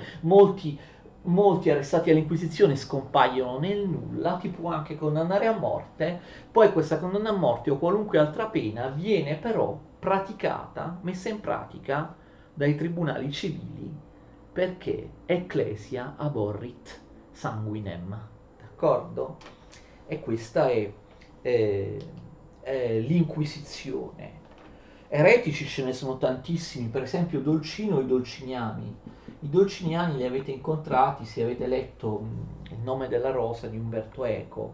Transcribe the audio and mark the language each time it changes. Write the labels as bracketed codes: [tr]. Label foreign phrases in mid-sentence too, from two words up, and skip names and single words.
[it] Molti arrestati all'Inquisizione scompaiono nel nulla, ti può anche condannare a morte, poi questa condanna a morte o qualunque altra pena viene però praticata, messa in pratica dai tribunali civili, perché [la] ecclesia aborrit sanguinem, [it] d'accordo? E questa eh, è l'Inquisizione. Eretici ce ne sono tantissimi, per esempio Dolcino e i Dolciniani, I Dolciniani li avete incontrati se avete letto Il nome della rosa di Umberto Eco.